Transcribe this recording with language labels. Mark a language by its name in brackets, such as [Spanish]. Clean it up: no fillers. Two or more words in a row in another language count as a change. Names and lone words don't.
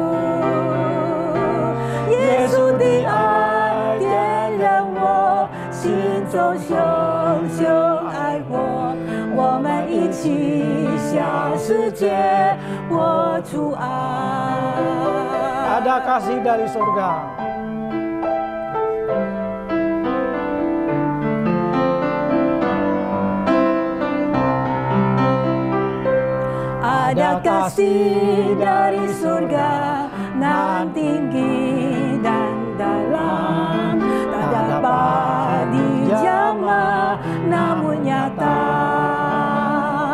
[Chinese] 耶稣的爱点燃我心中熊熊爱火，我们一起向世界活出爱。 [Indonesian] Ada kasih dari surga. Ada kasih dari surga nan tinggi dan dalam, tak dapat dijamah namun nyata.